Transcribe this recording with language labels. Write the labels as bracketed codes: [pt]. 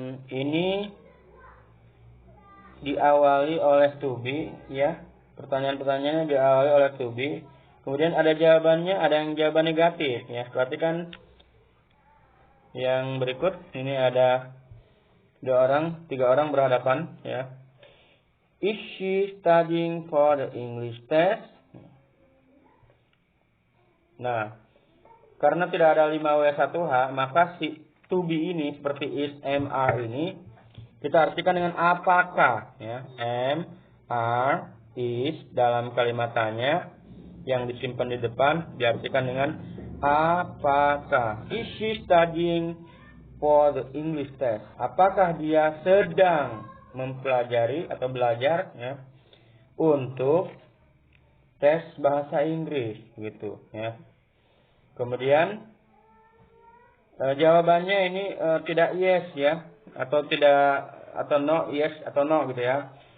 [id] Ini diawali oleh to be ya. Pertanyaan-pertanyaannya diawali oleh to be. Kemudian ada jawabannya, ada yang jawaban negatif ya. Perhatikan yang berikut. Ini ada 3 orang berhadapan ya. [en] Is she studying for the English test? [id] Nah, karena tidak ada 5W1H, maka si to be ini seperti is, am, are ini kita artikan dengan apakah ya. Am, are, is dalam kalimat tanya yang disimpan di depan diartikan dengan apakah. [en] Is she studying for the English test? [id] Apakah dia sedang mempelajari atau belajar ya untuk tes bahasa Inggris gitu ya. Kemudian jawabannya ini tidak yes ya, atau tidak, atau no, yes atau no gitu ya.